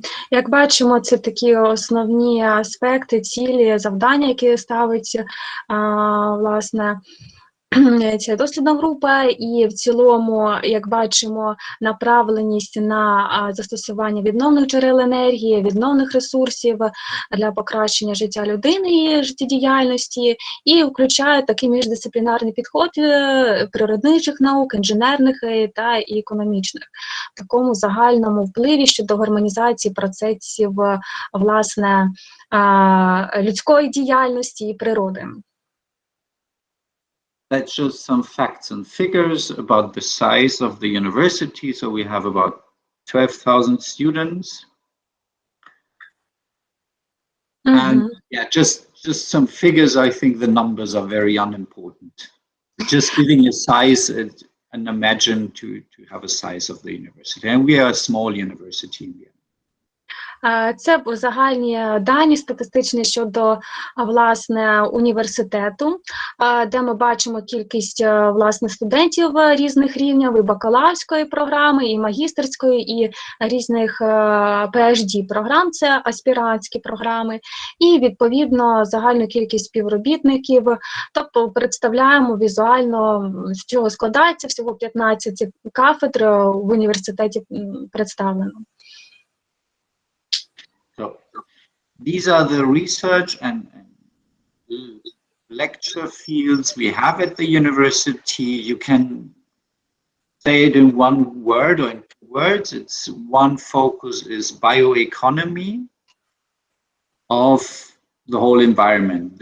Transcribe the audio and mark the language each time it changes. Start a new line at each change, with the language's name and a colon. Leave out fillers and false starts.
Ukrainian: Як бачимо, це такі основні аспекти, цілі, завдання, які ставить, власне, ця дослідна група, і в цілому, як бачимо, направленість на застосування відновних джерел енергії, відновних ресурсів для покращення життя людини і життєдіяльності, і включає такий міждисциплінарний підход природничих наук, інженерних та і економічних, в такому загальному впливі щодо гармонізації процесів, власне, людської діяльності і природи.
English: That shows some facts and figures about the size of the university. So we have about 12,000 students. And yeah, just some figures. I think the numbers are very unimportant. Just giving a size and imagine to have a size of the university. And we are a small university in Vienna.
Ukrainian: Це загальні дані статистичні щодо, власне, університету, де ми бачимо кількість, власне, студентів різних рівнів, і бакалаврської програми, і магістерської, і різних PhD-програм, це аспірантські програми, і, відповідно, загальну кількість співробітників, тобто представляємо візуально, з чого складається, всього 15 кафедр в університеті представлено.
English: So these are the research and lecture fields we have at the university. You can say it in one word or in two words. It's one focus is bioeconomy of the whole environment.